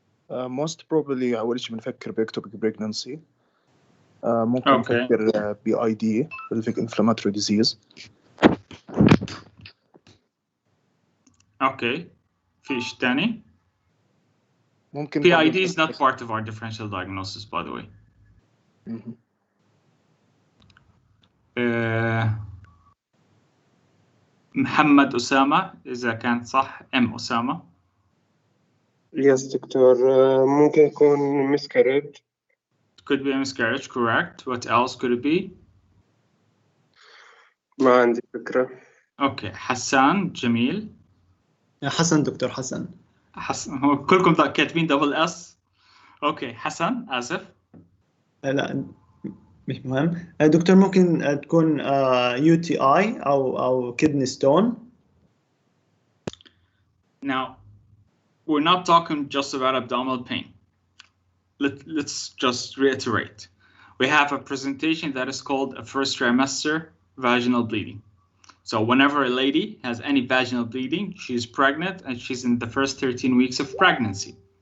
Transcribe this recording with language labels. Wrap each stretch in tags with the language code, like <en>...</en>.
<en>most probably</en> <ar>أول شيء بنفكر بإكتوبيك pregnancy. ممكن نفكر BID pelvic inflammatory disease. Okay. فيش تاني؟ ممكن</ar> <en>PID is not part of our differential diagnosis, by the way.</en> <ar>محمد أسامة إذا كان صح أسامة. Yes دكتور ممكن يكون miscarriage.</ar> <en>Could be a miscarriage, correct. What else could it be?</en> <ar>ما عندي فكرة. Okay, حسان جميل. حسن دكتور حسن. حسن هو كلكم كاتبين دبل اس. اوكي حسن اسف. لا مش مهم. دكتور ممكن تكون UTI او kidney stone.</ar> <en>Now we're not talking just about abdominal pain. Let's just reiterate. We have a presentation that is called a first trimester vaginal bleeding. So whenever a lady has any vaginal bleeding, she's pregnant and she's in the first 13 weeks of pregnancy.</en>